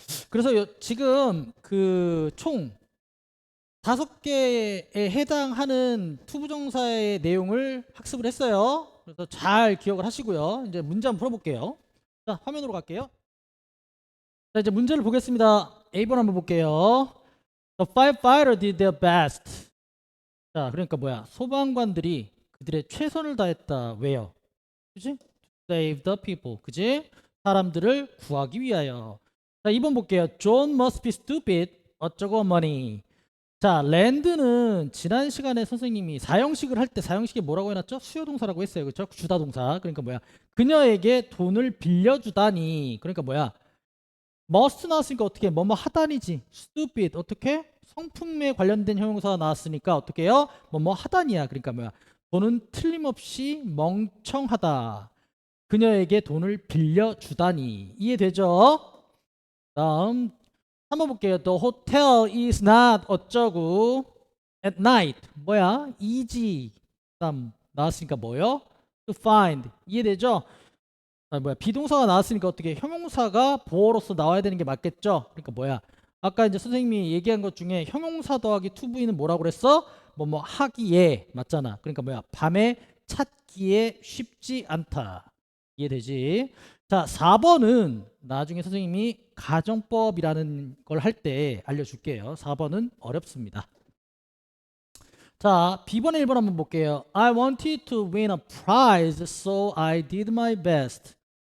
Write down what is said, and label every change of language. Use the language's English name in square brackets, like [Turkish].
[Korean] 그래서 지금 그 총 5개에 해당하는 투부정사의 내용을 학습을 했어요. 그래서 잘 기억을 하시고요. 이제 문제 한번 풀어볼게요. 자, 화면으로 갈게요. 자, 이제 문제를 보겠습니다. A번 한번 볼게요. [English] The firefighter did their best. [Korean] 자, 그러니까 뭐야? 소방관들이 그들의 최선을 다했다. 왜요? 그지? [English] Save the people. [Korean] 그지? 사람들을 구하기 위하여. 자, 2번 볼게요. [English] John must be stupid. 어쩌고 money. [Korean] 자, 랜드는 지난 시간에 선생님이 사형식을 할 때 사형식이 뭐라고 해놨죠? 수요동사라고 했어요. 그렇죠? 주다동사. 그러니까 뭐야? 그녀에게 돈을 빌려주다니. 그러니까 뭐야? must 나왔으니까 어떻게 뭐뭐 하다니지. stupid 어떻게? 성품에 관련된 형용사가 나왔으니까 어떻게 해요? 뭐뭐 하다니야. 그러니까 뭐야? 돈은 틀림없이 멍청하다. 그녀에게 돈을 빌려주다니. 이해되죠? 다음 한번 볼게요. [English] The hotel is not 어쩌고 at night. [Korean] 뭐야? easy. 다음 나왔으니까 뭐요? to find. 이해되죠? 비동사가 나왔으니까 어떻게 형용사가 보어로서 나와야 되는 게 맞겠죠? 그러니까 뭐야? 아까 이제 선생님이 얘기한 것 중에 형용사 더하기 to be는 뭐라고 그랬어? 뭐 하기에 맞잖아. 그러니까 뭐야? 밤에 찾기에 쉽지 않다. 이해되지? 자, 4번은 나중에 선생님이 가정법이라는 걸 할 때 알려줄게요. 4번은 어렵습니다. 자, B번에 1번 한번 볼게요. [English] I wanted to win a prize, so I did my best.